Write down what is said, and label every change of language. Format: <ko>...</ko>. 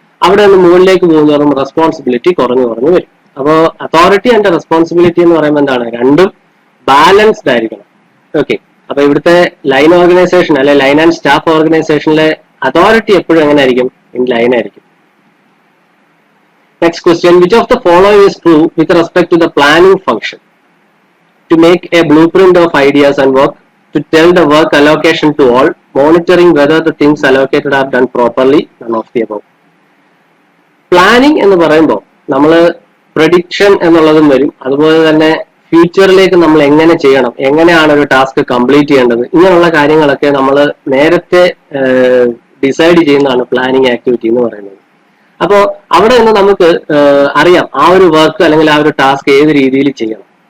<ml>അവിടെ നിന്ന് മുകളിലേക്ക് പോകുന്നതോറും റെസ്പോൺസിബിലിറ്റി കുറഞ്ഞു വരും. അപ്പോൾ അതോറിറ്റി ആൻഡ് റെസ്പോൺസിബിലിറ്റി എന്ന് പറയുമ്പോൾ എന്താണ്? രണ്ടും ബാലൻസ്ഡ് ആയിരിക്കണം. ഓക്കെ, അപ്പൊ ഇവിടുത്തെ ലൈൻ ഓർഗനൈസേഷൻ അല്ലെ ലൈൻ ആൻഡ് സ്റ്റാഫ് ഓർഗനൈസേഷനിലെ അതോറിറ്റി എപ്പോഴും എങ്ങനെ ആയിരിക്കും? ഇൻ ലൈൻ ആയിരിക്കും.</ml> <en>Next question, which of the following is true with respect to the planning function? To make a blueprint of ideas and work, to tell the work allocation to all, monitoring whether the things allocated are done properly, none of the above.</en> <ml>Planning എന്ന് പറയുമ്പോൾ നമ്മൾ prediction എന്നുള്ളതും വരും, അതുപോലെ തന്നെ ഫ്യൂച്ചറിലേക്ക് നമ്മൾ എങ്ങനെ ചെയ്യണം, എങ്ങനെയാണ് ഒരു ടാസ്ക് കംപ്ലീറ്റ് ചെയ്യേണ്ടത്, ഇങ്ങനെയുള്ള കാര്യങ്ങളൊക്കെ നമ്മൾ നേരത്തെ ഡിസൈഡ് ചെയ്യുന്നതാണ് പ്ലാനിങ് ആക്ടിവിറ്റി എന്ന് പറയുന്നത്. അപ്പോ അവിടെ നിന്ന് നമുക്ക് അറിയാം ആ ഒരു വർക്ക് അല്ലെങ്കിൽ ആ ഒരു ടാസ്ക് ഏത് രീതിയിൽ ചെയ്യണം.</ml>